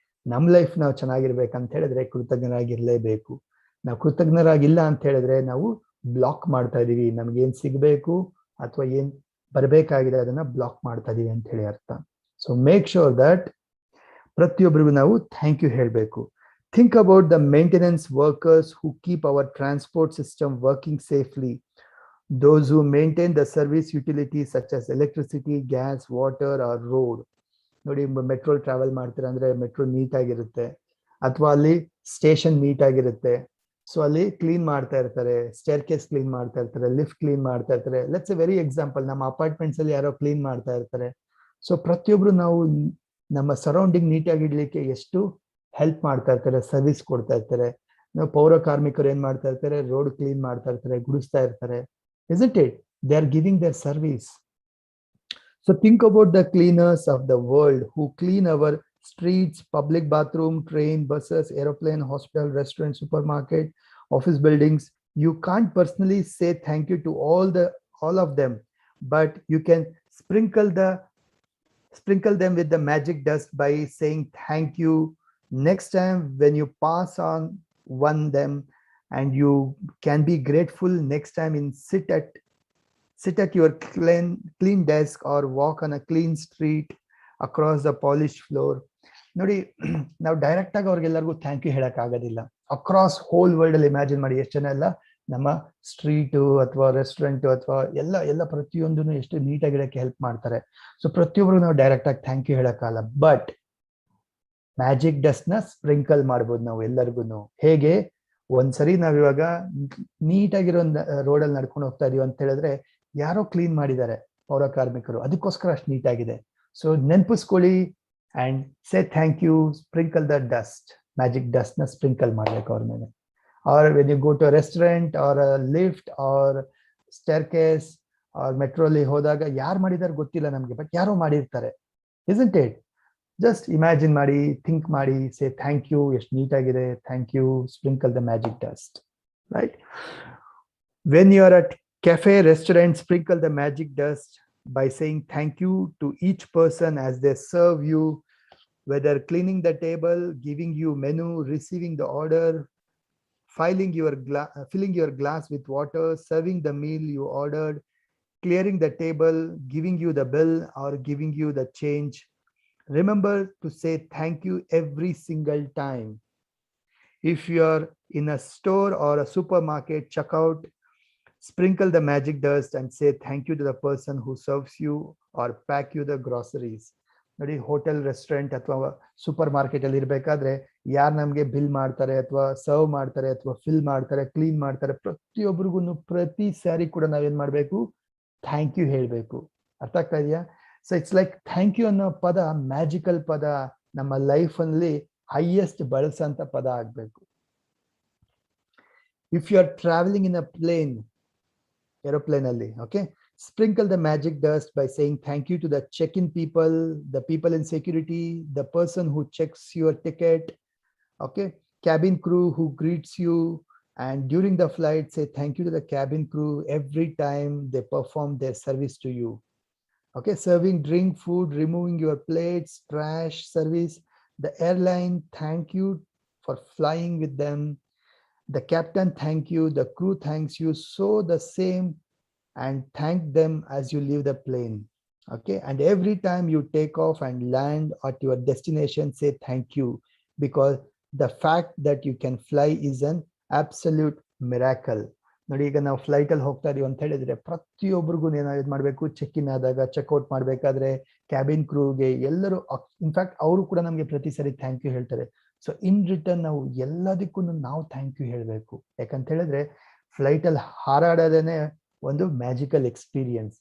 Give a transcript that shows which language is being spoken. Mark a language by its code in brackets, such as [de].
[kn] ನಮ್ ಲೈಫ್ ನಾವು ಚೆನ್ನಾಗಿರ್ಬೇಕಂತ ಹೇಳಿದ್ರೆ ಕೃತಜ್ಞರಾಗಿರ್ಲೇಬೇಕು. ನಾವು ಕೃತಜ್ಞರಾಗಿಲ್ಲ ಅಂತ ಹೇಳಿದ್ರೆ ನಾವು ಬ್ಲಾಕ್ ಮಾಡ್ತಾ ಇದೀವಿ. ನಮ್ಗೆ ಏನ್ ಸಿಗ್ಬೇಕು ಅಥವಾ ಏನ್ ಬರ್ಬೇಕಾಗಿದೆ ಅದನ್ನ ಬ್ಲಾಕ್ ಮಾಡ್ತಾ ಇದೀವಿ ಅಂತ ಹೇಳಿ ಅರ್ಥ. ಸೊ [en] make sure that [kn] ಪ್ರತಿಯೊಬ್ಬರಿಗೂ ನಾವು ಥ್ಯಾಂಕ್ ಯು ಹೇಳ್ಬೇಕು. [en] Think about the maintenance workers who keep our transport system working safely. Those who maintain the service utilities such as electricity, gas, water or road. [kn] ನೋಡಿ, metro travel ಮಾಡ್ತೀರಾ ಅಂದ್ರೆ metro neat ಆಗಿರುತ್ತೆ, ಅಥವಾ ಅಲ್ಲಿ station neat ಆಗಿರುತ್ತೆ. So ಅಲ್ಲಿ clean ಮಾಡ್ತಾ ಇರ್ತಾರೆ, ಸ್ಟೇರ್ ಕೇಸ್ ಕ್ಲೀನ್ ಮಾಡ್ತಾ ಇರ್ತಾರೆ, ಲಿಫ್ಟ್ ಕ್ಲೀನ್ ಮಾಡ್ತಾ ಇರ್ತಾರೆ. [en] let's a very example, [kn] ನಮ್ಮ ಅಪಾರ್ಟ್ಮೆಂಟ್ಸ್ ಅಲ್ಲಿ ಯಾರೋ ಕ್ಲೀನ್ ಮಾಡ್ತಾ ಇರ್ತಾರೆ. ಸೊ ಪ್ರತಿಯೊಬ್ರು ನಾವು ನಮ್ಮ ಸರೌಂಡಿಂಗ್ ನೀಟಾಗಿ ಇಡ್ಲಿಕ್ಕೆ ಎಷ್ಟು ಹೆಲ್ಪ್ ಮಾಡ್ತಾ ಇರ್ತಾರೆ, ಸರ್ವಿಸ್ ಕೊಡ್ತಾ ಇರ್ತಾರೆ. ನಾವು ಪೌರ ಕಾರ್ಮಿಕರು ಏನ್ ಮಾಡ್ತಾ ಇರ್ತಾರೆ? ರೋಡ್ ಕ್ಲೀನ್ ಮಾಡ್ತಾ ಇರ್ತಾರೆ, ಗುಡಿಸ್ತಾ ಇರ್ತಾರೆ. [en] Isn't it? They are giving their service. So think about the cleaners of the world who clean our streets, public bathroom, train, buses, aeroplane, hospital, restaurant, supermarket, office buildings. You can't personally say thank you to all of them, but you can sprinkle them with the magic dust by saying thank you next time when you pass on them, and you can be grateful next time in sit at your clean desk or walk on a clean street across the polished floor. [kn] ನೋಡಿ, ನಾವು direct ಆಗಿ ಅವ್ರಿಗೆಲ್ಲರಿಗೂ thank you ಹೇಳಕ್ ಆಗೋದಿಲ್ಲ. Across whole world ಅಲ್ಲಿ imagine ಮಾಡಿ, ಎಷ್ಟು ಜನ ಎಲ್ಲ ನಮ್ಮ ಸ್ಟ್ರೀಟು ಅಥವಾ ರೆಸ್ಟೋರೆಂಟ್ ಅಥವಾ ಎಲ್ಲ ಪ್ರತಿಯೊಂದನ್ನು ಎಷ್ಟು ನೀಟಾಗಿಡಕ್ಕೆ ಹೆಲ್ಪ್ ಮಾಡ್ತಾರೆ. ಸೊ ಪ್ರತಿಯೊಬ್ಬರು ನಾವು ಡೈರೆಕ್ಟ್ ಆಗಿ ಥ್ಯಾಂಕ್ ಯು ಹೇಳಕ್ಕಾಗಲ್ಲ. ಬಟ್ ಮ್ಯಾಜಿಕ್ ಡಸ್ಟ್ ನ ಸ್ಪ್ರಿಂಕಲ್ ಮಾಡ್ಬೋದು ನಾವು ಎಲ್ಲರಿಗೂ. ಹೇಗೆ? ಒಂದ್ಸರಿ ನಾವ್ ಇವಾಗ ನೀಟಾಗಿರೋ ರೋಡಲ್ಲಿ ನಡ್ಕೊಂಡು ಹೋಗ್ತಾ ಇದೀವಿ ಅಂತ ಹೇಳಿದ್ರೆ ಯಾರೋ ಕ್ಲೀನ್ ಮಾಡಿದ್ದಾರೆ ಪೌರ ಕಾರ್ಮಿಕರು, ಅದಕ್ಕೋಸ್ಕರ ಅಷ್ಟು ನೀಟಾಗಿದೆ. So ನೆನ್ಪಿಸ್ಕೊಳ್ಳಿ [en] and say thank you, sprinkle the dust, [kn] magic dust ನ ಸ್ಪ್ರಿಂಕಲ್ ಮಾಡ್ಬೇಕು ಅವ್ರ ಮೇಲೆ. [en] or when you go to restaurant [kn] R lift R staircase R metro ಅಲ್ಲಿ ಹೋದಾಗ ಯಾರು ಮಾಡಿದಾರೆ ಗೊತ್ತಿಲ್ಲ ನಮ್ಗೆ, ಬಟ್ ಯಾರೋ ಮಾಡಿರ್ತಾರೆ. [en] isn't it? Just imagine [kn] ಮಾಡಿ, ಥಿಂಕ್ ಮಾಡಿ, ಸೇ ಥ್ಯಾಂಕ್ ಯು, ಎಷ್ಟು ನೀಟಾಗಿದೆ, thank you, [en] Sprinkle the magic dust, right? When you are at cafe, restaurant, sprinkle the magic dust by saying thank you to each person as they serve you, whether cleaning the table, giving you menu, receiving the order, filling your glass with water, serving the meal you ordered, clearing the table, giving you the bill or giving you the change. Remember to say thank you every single time. If you are in a store or a supermarket checkout, sprinkle the magic dust and say thank you to the person who serves you or pack you the groceries. [kn] ನೋಡಿ, hotel, restaurant ಅಥವಾ super market ಅಲ್ಲಿ ಇರ್ಬೇಕಾದ್ರೆ ಯಾರು ನಮ್ಗೆ bill ಮಾಡ್ತಾರೆ ಅಥವಾ serve ಮಾಡ್ತಾರೆ ಅಥವಾ ಫಿಲ್ ಮಾಡ್ತಾರೆ, ಕ್ಲೀನ್ ಮಾಡ್ತಾರೆ, ಪ್ರತಿಯೊಬ್ಬರಿಗೂ ಪ್ರತಿ ಸಾರಿ ಕೂಡ ನಾವೇನ್ ಮಾಡ್ಬೇಕು, ಥ್ಯಾಂಕ್ ಯು ಹೇಳ್ಬೇಕು. ಅರ್ಥ ಆಗ್ತಾ ಇದೆಯಾ? So it's like thank you ಅನ್ನೋ ಪದ ಮ್ಯಾಜಿಕಲ್ ಪದ, ನಮ್ಮ ಲೈಫ್ ಅಲ್ಲಿ ಹೈಯೆಸ್ಟ್ ಬಳಸಂತ ಪದ ಆಗ್ಬೇಕು. [en] If you are travelling in a plane, aeroplane ಅಲ್ಲಿ, okay, sprinkle the magic dust by saying thank you to the check-in people, the people in security, the person who checks your ticket, okay, cabin crew who greets you, and during the flight say thank you to the cabin crew every time they perform their service to you. Okay, serving drink, food, removing your plates, trash service, the airline thank you for flying with them, the captain thank you, the crew thanks you, so the same and thank them as you leave the plane. Okay, and every time you take off and land at your destination, say thank you, because the fact that you can fly is an absolute miracle. [kn] ನೋಡಿ, ಈಗ ನಾವು flight ಅಲ್ಲಿ ಹೋಗ್ತಾ ಇದೀವಿ ಅಂತ ಹೇಳಿದ್ರೆ ಪ್ರತಿಯೊಬ್ಬರಿಗೂ ಏನಾದ್ರು ಮಾಡ್ಬೇಕು, ಚೆಕ್ ಇನ್ ಆದಾಗ, ಚೆಕ್ಔಟ್ ಮಾಡ್ಬೇಕಾದ್ರೆ, ಕ್ಯಾಬಿನ್ ಕ್ರೂಗೆ ಎಲ್ಲರೂ, ಇನ್ಫ್ಯಾಕ್ಟ್ ಅವರು ಕೂಡ ನಮ್ಗೆ ಪ್ರತಿ ಸರಿ ಥ್ಯಾಂಕ್ ಯು ಹೇಳ್ತಾರೆ. ಸೊ ಇನ್ ರಿಟರ್ನ್ ನಾವು ಎಲ್ಲದಕ್ಕೂ ನಾವು ಥ್ಯಾಂಕ್ ಯು ಹೇಳ್ಬೇಕು. ಯಾಕಂತ ಹೇಳಿದ್ರೆ ಫ್ಲೈಟ್ ಅಲ್ಲಿ ಹಾರಾಡೋದೇನೆ ಒಂದು ಮ್ಯಾಜಿಕಲ್ ಎಕ್ಸ್ಪೀರಿಯನ್ಸ್.